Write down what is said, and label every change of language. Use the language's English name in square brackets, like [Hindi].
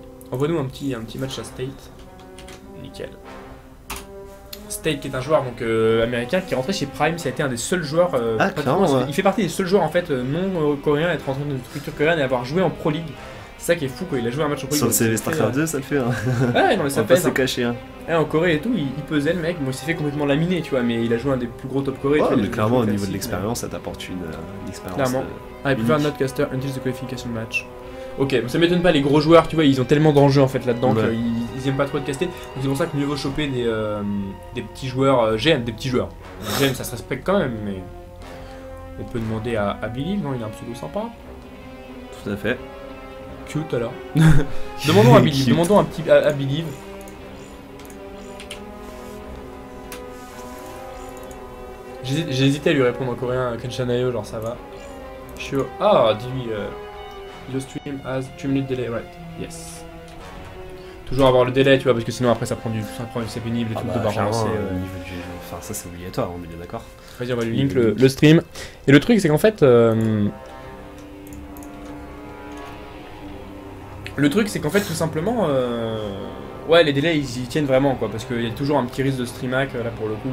[French] Envoie-nous un petit match à State. Nickel. State qui est un joueur donc américain qui est rentré chez Prime, ça a été un des seuls joueurs il fait partie des seuls joueurs en fait non coréens à être rentré dans une structure coréenne et avoir joué en Pro League. C'est ça qui est fou quoi, il a joué un match en Pro League. Sur le CV StarCraft 2 ça le fait hein. Ouais non mais ça fait caché hein. En Corée et tout, il pesait le mec, bon il s'est fait complètement laminer tu vois, mais il a joué un des plus gros top Corée. Ouais mais clairement au niveau de l'expérience ça t'apporte une expérience. Clairement. [English] I prefer not caster until the qualification match. [French] Ok, ça m'étonne pas, les gros joueurs, tu vois, ils ont tellement d'enjeux en fait là-dedans qu'ils aiment pas trop être castés. Donc c'est pour ça que mieux vaut choper des petits joueurs GM, des petits joueurs. GM ça se respecte quand même, mais on peut demander à Believe, non, il a un pseudo sympa. Tout à fait. Cute alors. Demandons à Believe, demandons un petit à Believe. J'ai hésité à lui répondre en coréen, Kenshanayo, genre ça va. Sure. Ah, dis-lui. [English] Your stream has 3 minutes delay, right? Yes. [French] Toujours avoir le délai, tu vois, parce que sinon après ça prend c'est pénible et tout de balancer. Enfin, ça c'est obligatoire, on est bien d'accord. Vas-y, on va lui link le stream. Et le truc, c'est qu'en fait. Tout simplement. Ouais, les délais ils y tiennent vraiment quoi, parce qu'il y a toujours un petit risque de stream hack là pour le coup.